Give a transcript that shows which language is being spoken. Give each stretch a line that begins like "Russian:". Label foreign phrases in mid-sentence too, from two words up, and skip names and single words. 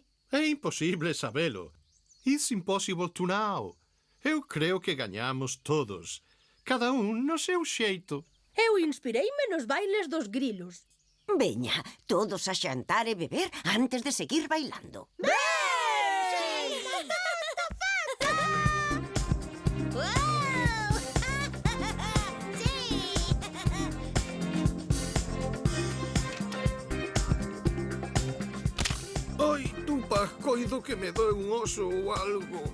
Galician: É imposible sabelo.
English: It's impossible to know.
Galician: Eu creo que gañamos todos. Cada un no seu xeito. Eu inspireime nos bailes dos grilos. Veña, todos a xantar e beber antes de seguir bailando. Ai, tupa, coido que me doe un oso ou algo.